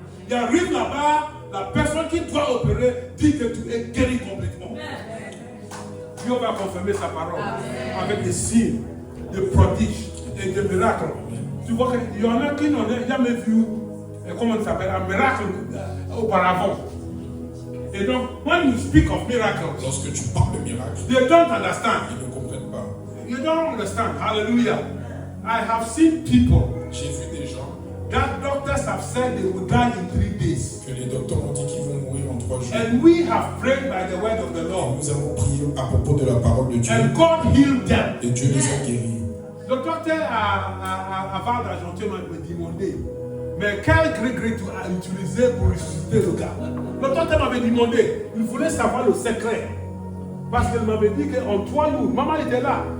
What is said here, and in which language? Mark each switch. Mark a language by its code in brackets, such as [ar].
[fr] Il arrive là-bas, la personne qui doit opérer dit que tu es guéri complètement. Dieu va confirmer sa parole avec des signes, des prodiges et des miracles. Tu vois qu'il y en a qui n'ont jamais vu, comment ça s'appelle, un miracle auparavant. Et donc, [en] when you speak of miracles, [fr] Lorsque tu parles de miracles, [en] they don't understand. [fr] ils ne comprennent pas. [en] You don't understand. Hallelujah. I have seen people [fr] J'ai vu des gens [en] that doctors have said they will die in 3 days. [fr] que les docteurs ont dit qu'ils vont mourir en 3 jours. [en] And we have prayed by the word of the Lord. [fr] Nous avons prié à propos de la parole de Dieu [en] And God healed them. [fr] et Dieu les a guéris. Le docteur à Val d'Argentine m'a demandé, mais quel gré tu as utilisé pour ressusciter le gars? Le docteur m'avait demandé, il voulait savoir le secret. Parce qu'elle m'avait dit qu'en 3 jours, maman était là.